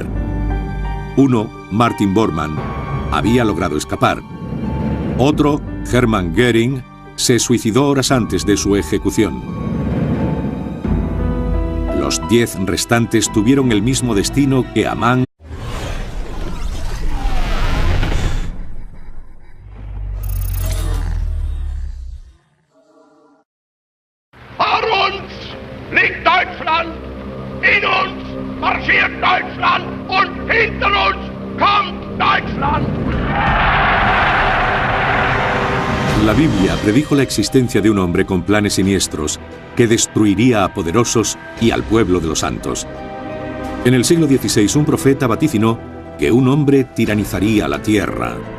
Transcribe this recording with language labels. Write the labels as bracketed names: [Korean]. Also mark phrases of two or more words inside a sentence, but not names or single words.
[Spanish] Uno, Martin Bormann, había logrado escapar. Otro, Hermann Göring, se suicidó horas antes de su ejecución. Los 10 restantes tuvieron el mismo destino que Amán. [German] Vor uns liegt Deutschland, in uns marschiert Deutschland und hinter uns kommt Deutschland. [Spanish] La Biblia predijo la existencia de un hombre con planes siniestros que destruiría a poderosos y al pueblo de los santos. En el siglo XVI, un profeta vaticinó que un hombre tiranizaría la tierra.